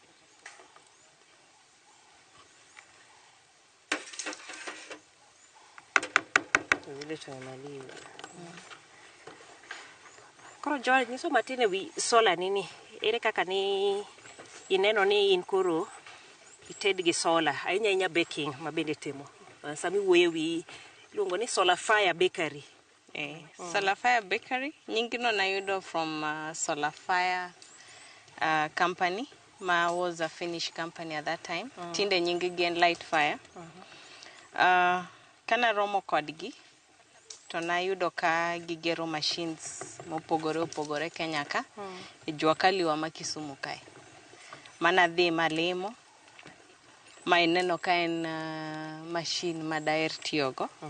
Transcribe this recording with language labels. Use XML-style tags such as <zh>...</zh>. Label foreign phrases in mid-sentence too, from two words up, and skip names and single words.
<luo>Koro Joy, nyiso matin ewi sola nini. Ere kaka ni ineno ni in koro ited gi sola. Ahinya baking mabende timo. Sami wuoyo wi luongo ni Solar Fire Bakery. Solar Fire Bakery, nyingino nayudo</luo> <en>from Solar Fire company, was a Finnish company at that time.</en> <luo>Tinde nyingi gen Light Fire. Kana romo kodgi, to nayudo ka gigero machines mopogore Kenya ka, jua kaliwa ma Kisumu kae. Mana dhi malimo, ma ineno ka en machine ma daher tiyogo.</luo>